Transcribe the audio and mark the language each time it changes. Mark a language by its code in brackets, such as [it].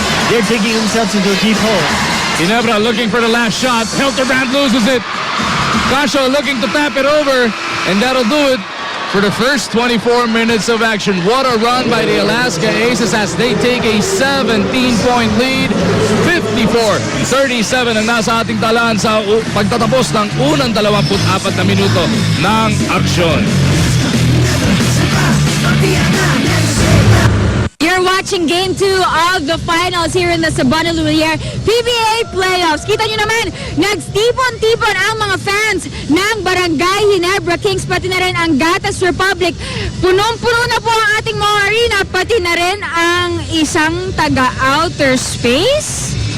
[en] They're digging themselves into a deep hole. Ginebra looking for the last shot. Hilterbrand loses it. Cashel looking to tap it over, and that'll do it for the first 24 minutes of action. What a run by the Alaska Aces as they take a 17-point lead. [tl] 54-37 ang nasa ating talaan sa pagtatapos ng unang 24 na minuto ng aksyon. [en] You're watching Game 2 of the finals here in the Sabana Lulier PBA Playoffs. [tl] Kita nyo naman, nagtipon-tipon ang mga fans ng Barangay Ginebra Kings, pati na rin ang Gatas Republic. Punong-puno na po ang ating mga arena, pati na rin ang isang taga-outer space.